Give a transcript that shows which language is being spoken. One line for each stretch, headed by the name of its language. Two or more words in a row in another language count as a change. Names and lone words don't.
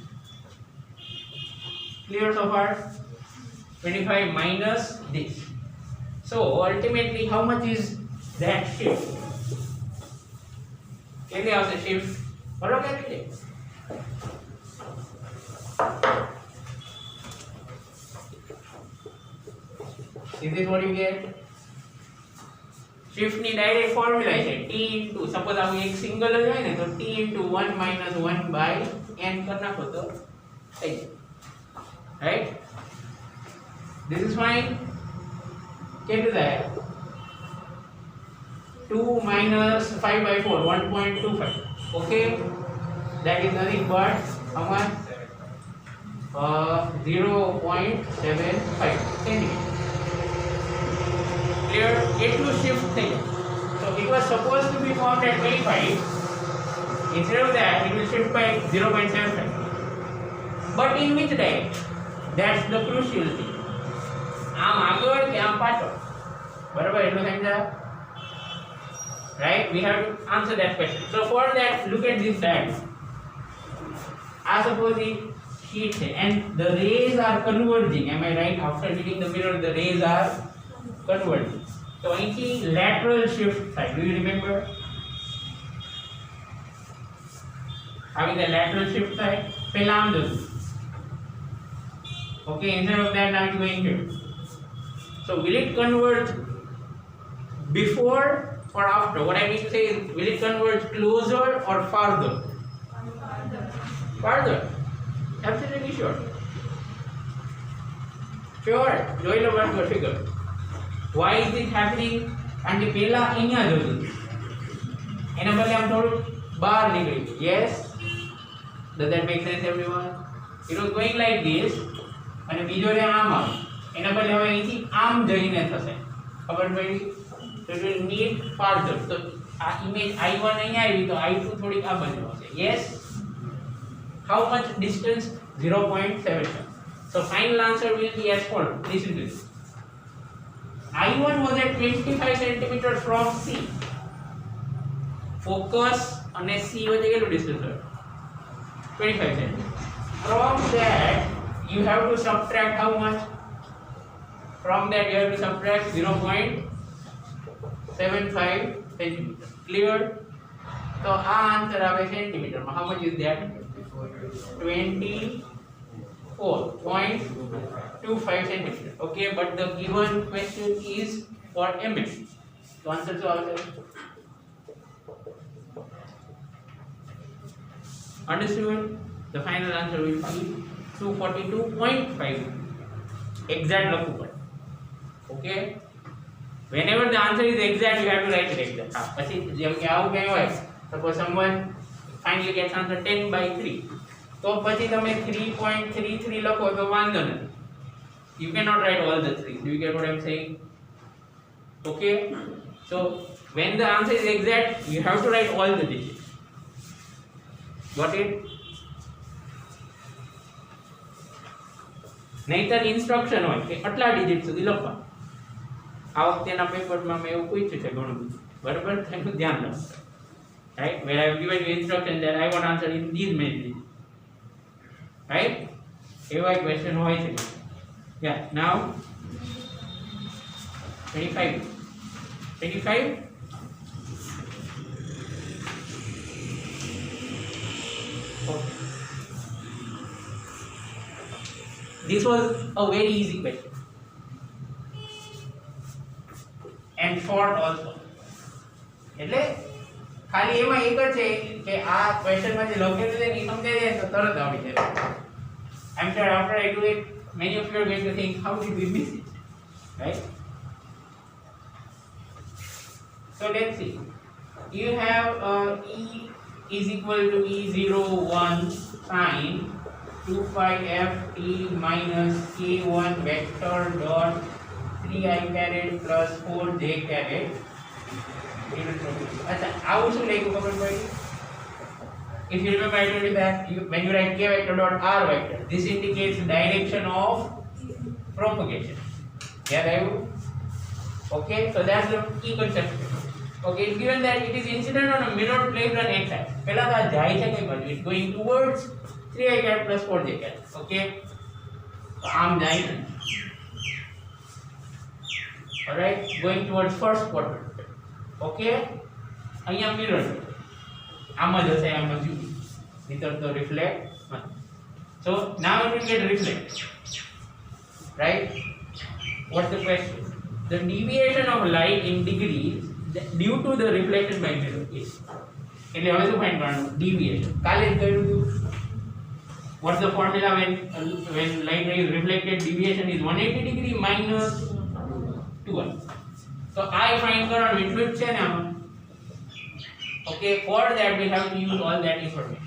English: clear so far 25 minus this so ultimately how much is that shift can they also shift follow calculate is this what you get shift
Gujarati: ની
English: direct formula
Gujarati: છે
English: t into
Gujarati: સપોઝ આ એક સિંગલ જ હોય ને તો
English: t into 1 minus 1 by n
Gujarati: કર નાખો તો થઈ જાય
English: right this is fine can do that 2 minus 5 by 4 1.25 okay that is nothing but how much 0.75 centimeter clear એટલું shift
Gujarati: થઈ જાય
English: so it was supposed to be formed at 25 instead of that it will shift by 0.75 but in which direction that's the crucial thing
Gujarati: આમ આગળ કે આમ પાછળ બરાબર એટલું સમજ્યા
English: right we have to answer that question so for that look at this diagram I suppose the sheet and the rays are converging am I right after hitting the mirror the rays are converging so અહીંથી lateral shift થાય do you remember having the lateral shift
Gujarati: થાય પહેલા આમ જતું
English: okay instead of that now it's going here so will it converge before or after what I mean to say is will it converge closer or farther farther absolutely sure
Gujarati: જોઈ લો બરાબર figure
English: why is it happening
Gujarati: કારણ કે પહેલા અહીંયા જતું એના બદલે આમ થોડું બહાર નીકળી
English: yes does that make sense everyone it was going like this
Gujarati: અને બીજો રે આમ આવે એના બદલે હવે અહીંથી આમ જઈને થશે ખબર પડી
English: so it will need farther so
Gujarati: આ ઇમેજ I1 અહીંયા આવી તો I2 થોડી આ બાજુ હશે
English: yes how much distance 0.75 so final answer will be as follows listen to this I1 was at 25 cm from C focus
Gujarati: અને C વચ્ચે કેટલું
English: distance હોય 25 cm from that you have to subtract how much from that you have to subtract 0.75 cm clear so આ answer આવે centimeter માં how much is that 24.25 centimeter okay but the given question is for mm so answer to our understood the final answer will be 242.5 exact લખવું પડે okay whenever the answer is exact you have to write it exact
Gujarati: પછી જેમ કે આવું કઈ હોય
English: suppose someone finally gets answer 10 by 3
Gujarati: તો પછી તમે 3.33 લખો તો વાંધો નથી
English: you cannot write all the 3 do you get what I'm saying okay so when the answer is exact you have to write all the digits got it
Gujarati: નહીતર ઇન્સ્ટ્રક્શન હોય કે આટલા ડિજિટ સુધી લખવા આ વખતેના પેપરમાં મેં એવું પૂછ્યું છે ઘણું બધું બરાબર તેનું ધ્યાન રાખો
English: right where I have given you instruction that I want answer in these many digits right એવા question
Gujarati: હોય છે
English: yeah now 25 okay. This was a very easy question and short also
Gujarati: એટલે ખાલી એમાં એક જ છે કે આ ક્વેશ્ચનમાં જે લખેલું છે ને એ સમજાઈ જાય તો તરત આવડી જાય.
English: I'm sure after I do it, many of you are going to think, how did we miss it? Right? So let's see. You have E is equal to E01 sine 2 pi f t minus k1 vector dot 3i caret plus 4j caret.
Hindi: अच्छा,
Gujarati: આવું શું લખ્યું ખબર પડી?
English: If you remember, I told you that when you write k vector dot r vector, this indicates the direction of propagation. Yeah, right? Okay, so that's the key concept. Okay, it's given that it is incident on a mirror plane on x axis.
Gujarati: પહેલા તો આ જાય છે કઈ બાજુ?
English: It's going towards 3i cat plus 4j cat.
Gujarati: Okay, તો આમ જાય છે.
English: Alright, going towards first quadrant.
Gujarati: Okay, અહીંયા મિરર આમ જ હશે, આમ જ નહીતર તો રિફ્લેક્ટ.
English: So now it will get reflect, right? What's the question? The deviation of light in degrees due to the reflection by mirror is.
Gujarati: એટલે હવે શું ફાઇન્ડ કરવાનું? Deviation. કાલે જ કહ્યું હતું.
English: What's the formula when light ray is reflected? Deviation is 180 degree minus 2i. So I find
Gujarati: કરવાનું એટલું જ છે ને આમાં.
English: Okay, for that we have to use all that information.